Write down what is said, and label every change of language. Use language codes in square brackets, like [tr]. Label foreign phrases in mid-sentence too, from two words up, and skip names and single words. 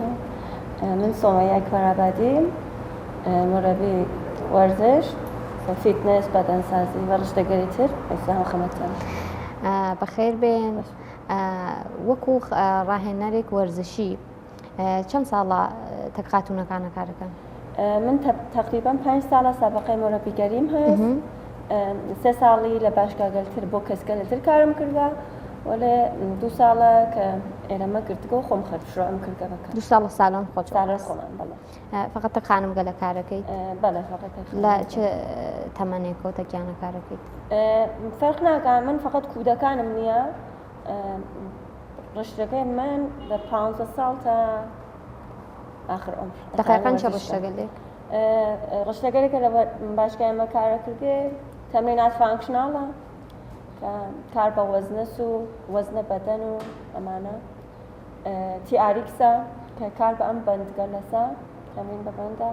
[fa] من سومایه اکبرآبادی، مربی ورزش، فیتنس، بدنسازی و رشته‌گری تر مثل خدمتتان. [sdh] بەخێر بن وەکو ڕاهێنەرێک وەرزشی چەند ساڵە تەک خاتونەکانە کارەکەن؟ من تقریبا 5 ساڵە سابقه مربیگەریم هەست. 3 ساڵی لە باشگاگەلتر بۆ کەسگەلتر کارم کردە. ولی 2 ساڵە کە ئێرەمە گرتگۆ خۆم خەرشڕم کردگە بکە. 2 ساڵە ساڵۆن خۆت ساڵە خۆمان بەڵێ. فقط خانم گەلە کارەکەیت؟ بەڵێ فقط. لە چه تەمەنێک و تەکیانە کارەکەیت؟ فەرق ناکات، من فقط کودەکانم نییە. ڕشتەکەی من لە 15 ساڵ [fa] تا آخر عمر. [sdh] دقیقاً چه ڕشتەگەلێک؟ ڕشتەگەلێکە لە باشگای ئێمە کارە کردێ تەمرینات فانکشناڵە. کار بە وەزنەس و وەزنە بەدەن و ئەمانە. تیئاریکسە کە کار بە ئەم بەندگە لەسا تەمرین بە بەندە.